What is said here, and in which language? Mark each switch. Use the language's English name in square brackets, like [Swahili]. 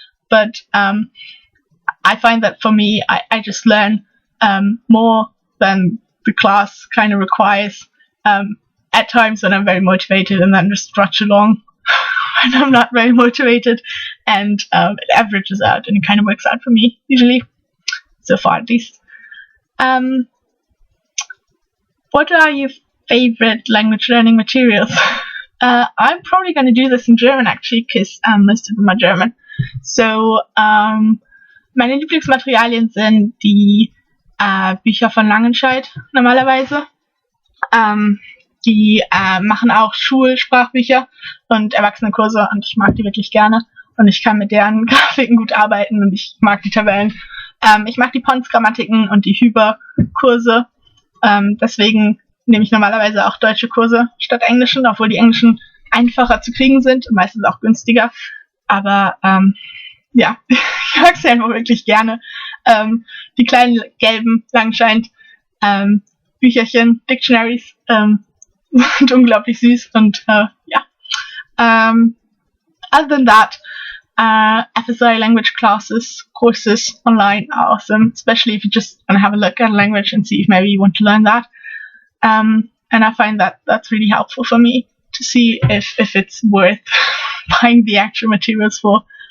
[English] But I find that for me, I just learn more than the class kind of requires at times when I'm very motivated, and then just drudge along when I'm not very motivated, and it averages out and it kind of works out for me, usually, so far at least. What are your favorite language learning materials? I'm probably going to do this in German, actually, because most of them are German. [German] So meine Lieblingsmaterialien sind die Bücher von Langenscheidt normalerweise. Die machen auch Schulsprachbücher und Erwachsenenkurse, und ich mag die wirklich gerne, und ich kann mit deren Grafiken gut arbeiten, und ich mag die Tabellen. Ich mag die Pons-Grammatiken und die Hyper-Kurse, deswegen nehme ich normalerweise auch deutsche Kurse statt englischen, obwohl die englischen einfacher zu kriegen sind und meistens auch günstiger. Aber ja, ich mag sie einfach wirklich gerne. Die kleinen gelben Langenscheidt Bücherchen, Dictionaries, sind unglaublich süß, und ja. [English] Other than that, FSI language courses online are awesome, especially if you just want to have a look at a language and see if maybe you want to learn that. And I find that that's really helpful for me to see if it's worth buying the actual materials for.